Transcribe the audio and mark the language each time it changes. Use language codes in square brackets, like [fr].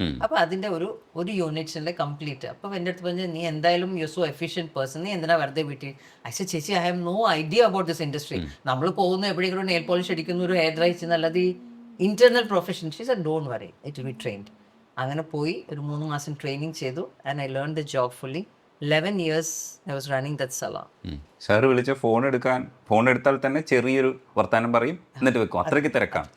[ml] അപ്പൊ അതിന്റെ ഒരു യൂണിറ്റ്സിന്റെ കംപ്ലീറ്റ്. അപ്പൊ എൻ്റെ അടുത്ത് പറഞ്ഞാൽ നീ എന്തായാലും [en] you so efficient person, [ml] നീ എന്തിനാ വെറുതെ വീട്ടിൽ. [en] I ചേച്ചി I have no idea about this industry. [ml] നമ്മൾ പോകുന്നു എവിടെയെങ്കിലും നെയിൽ പോളിഷ് അടിക്കുന്നു, ഒരു ഹെയർ ഡ്രൈ ചെയ്യുന്ന, അല്ലാതെ internal profession. [en] She said don't worry, it will be trained. [ml] അങ്ങനെ പോയി ഒരു 3 മാസം ട്രെയിനിങ് ചെയ്തു [en] And I learn the job fully. 11 years I was running that salon. [ml] Sir വിളിച്ച ഫോൺ എടുത്താൽ തന്നെ ചെറിയൊരു വർത്താനം പറയും എന്നിട്ട് വെക്കും, അത്രയ്ക്ക് തിരക്കാണ്.